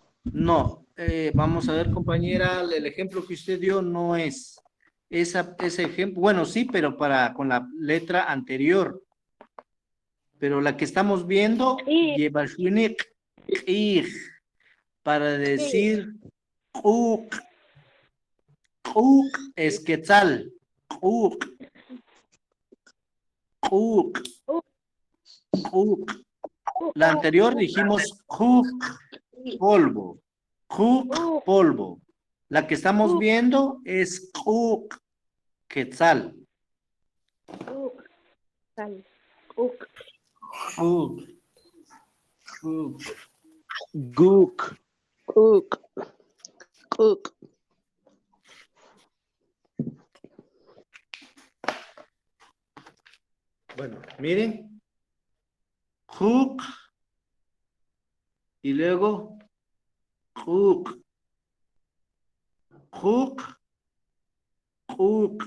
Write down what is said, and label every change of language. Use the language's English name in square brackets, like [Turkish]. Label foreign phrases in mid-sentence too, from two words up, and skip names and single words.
[Spanish] No, vamos a ver, compañera, el ejemplo que usted dio no es ese ejemplo. Bueno, sí, pero con la letra anterior. Pero la que estamos viendo lleva Shwinik, ij, para decir uk. Uk es quetzal. [Kʼicheʼ] Uk, uk, uk. [Spanish] La anterior dijimos uk, polvo. Uk, polvo. La que estamos viendo es uk, quetzal. [Kʼicheʼ] Uk, uk. Gook. Cook. Cook. [Spanish] Bueno, miren. Uk. Y luego uk. [Kʼicheʼ] Uk. Uk.